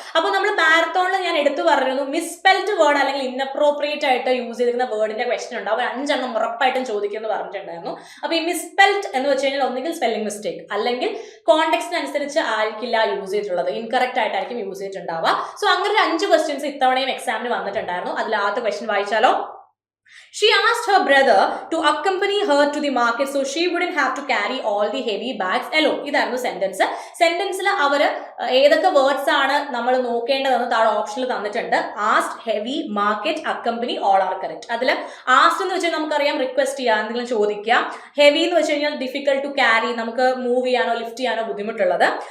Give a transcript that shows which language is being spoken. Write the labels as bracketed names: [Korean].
[Malayalam] അപ്പോൾ നമ്മൾ മാരത്തോണിൽ ഞാൻ എടുത്തു പറഞ്ഞിരുന്നു മിസ്പെൽഡ് വേർഡ് അല്ലെങ്കിൽ ഇൻഅപ്രോപ്രിയേറ്റ് ആയിട്ട് യൂസ് ചെയ്തിരുന്ന വേർഡിന്റെ ക്വസ്റ്റ്യൻ ഉണ്ടാവും, 5 എണ്ണം ഉറപ്പായിട്ടും ചോദിക്കുമെന്ന് പറഞ്ഞിട്ടുണ്ടായിരുന്നു. അപ്പോൾ ഈ മിസ്പെൽഡ് എന്ന് വെച്ച് കഴിഞ്ഞാൽ ഒന്നുകിൽ സ്പെല്ലിംഗ് മിസ്റ്റേക്ക് അല്ലെങ്കിൽ കോണ്ടെക്സ്റ്റിനനുസരിച്ച് ആയിരിക്കില്ല യൂസ് ചെയ്തിട്ടുള്ളത്, ഇൻകറക്റ്റ് ആയിട്ടായിരിക്കും യൂസ് ചെയ്തിട്ടുണ്ടാവുക. സോ അങ്ങനെ 5 ക്വസ്റ്റ്യൻസ് ഇത്തവണയും എക്സാമിന് വന്നിട്ടുണ്ടായിരുന്നു. അതിൽ ആദ്യത്തെ question വായിച്ചാലോ. [English] She asked her brother to accompany her to the market so she wouldn't have to carry all the heavy bags alone. [Malayalam] ഇതായിരുന്നു സെന്റൻസ്. സെന്റൻസിൽ അവർ ഏതൊക്കെ വേർഡ്സ് ആണ് നമ്മൾ നോക്കേണ്ടതെന്ന് താഴെ ഓപ്ഷനിൽ തന്നിട്ടുണ്ട്. ആസ്ഡ്, heavy, market, accompany, [English] All are correct. [Malayalam] അതിൽ ആസ്ഡ് എന്ന് വെച്ചാൽ നമുക്കറിയാം റിക്വസ്റ്റ് ചെയ്യാൻ, എന്തെങ്കിലും ചോദിക്കാം. ഹെവി എന്ന് വെച്ച് കഴിഞ്ഞാൽ [English] difficult to carry, [Malayalam] നമുക്ക് മൂവ് ചെയ്യാനോ ലിഫ്റ്റ് ചെയ്യാനോ ബുദ്ധിമുട്ടുള്ളത്.